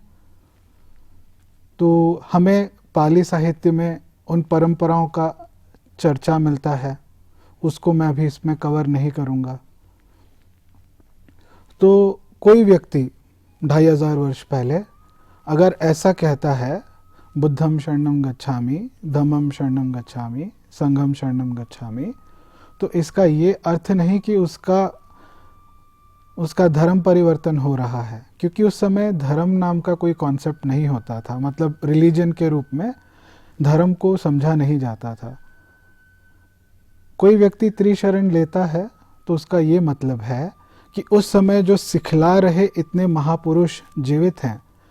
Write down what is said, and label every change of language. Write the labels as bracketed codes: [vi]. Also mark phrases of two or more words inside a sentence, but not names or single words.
[hi] तो हमें पाली साहित्य में उन परंपराओं का चर्चा मिलता है, उसको मैं अभी इसमें कवर नहीं करूँगा। तो कोई व्यक्ति 2500 वर्ष पहले अगर ऐसा कहता है, [pi] बुद्धम शरणम गच्छामि, धम्मम शरणम गच्छामि, संघम शरणम गच्छामि, [hi] तो इसका ये अर्थ नहीं कि उसका धर्म परिवर्तन हो रहा है, क्योंकि उस समय धर्म नाम का कोई कॉन्सेप्ट नहीं होता था। मतलब रिलीजन के रूप में धर्म को समझा नहीं जाता था। कोई व्यक्ति त्रिशरण लेता है तो उसका ये मतलब है कि उस समय जो सिखला रहे इतने महापुरुष जीवित हैं,